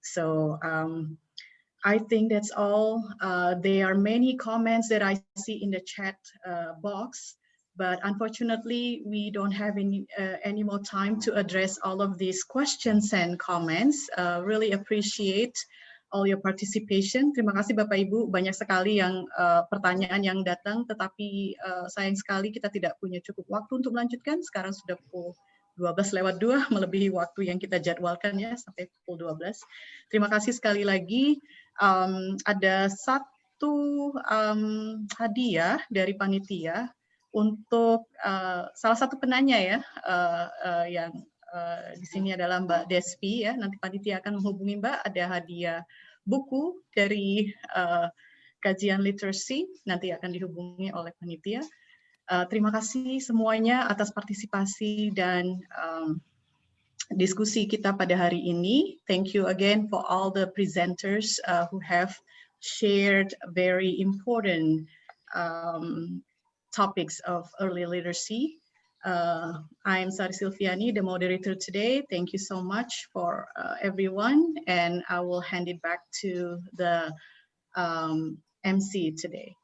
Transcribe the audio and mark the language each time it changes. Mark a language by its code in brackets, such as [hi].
[en] So I think that's all. There are many comments that I see in the chat box, but unfortunately we don't have any more time to address all of these questions and comments. Really appreciate all your participation. [id] Terima kasih Bapak Ibu, banyak sekali yang pertanyaan yang datang, tetapi sayang sekali kita tidak punya cukup waktu untuk melanjutkan. Sekarang sudah pukul 12:02, melebihi waktu yang kita jadwalkan ya, sampai pukul 12. Terima kasih sekali lagi. Ada satu hadiah dari panitia untuk salah satu penanya ya, yang di sini adalah Mbak Despi ya. Nanti panitia akan menghubungi Mbak. Ada hadiah buku dari kajian literasi. Nanti akan dihubungi oleh panitia. Terima kasih semuanya atas partisipasi dan diskusi kita pada hari ini. [en] Thank you again for all the presenters who have shared very important topics of early literacy. I'm Sari Silviani, the moderator today. Thank you so much for everyone, and I will hand it back to the MC today.